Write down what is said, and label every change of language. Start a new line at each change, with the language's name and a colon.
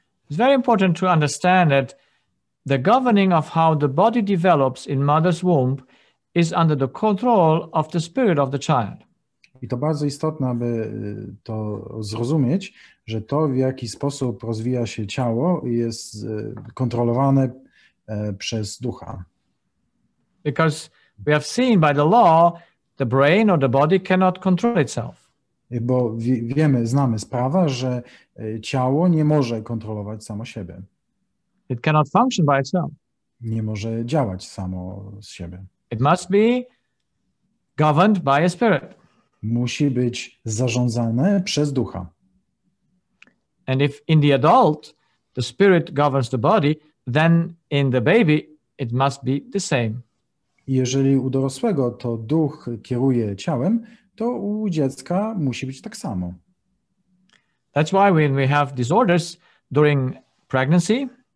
English: It's very important to understand that the governing of how the body develops in mother's womb is under the control of the spirit of the child.
Polish: I to bardzo istotne, aby to zrozumieć, że to, w jaki sposób rozwija się ciało, jest kontrolowane przez ducha.
English: Because we have seen by the law, the brain or the body cannot control itself.
Polish: Bo znamy z prawa, że ciało nie może kontrolować samo siebie.
English: It cannot function by itself.
Polish: Nie może działać samo z siebie.
English: It must be governed by a spirit.
Polish: Musi być zarządzane przez ducha.
English: And if in the adult the spirit governs the body, then in the baby it must be the same.
Polish: Jeżeli u dorosłego to duch kieruje ciałem, to u dziecka musi być tak samo.
English: That's why when we have disorders during pregnancy,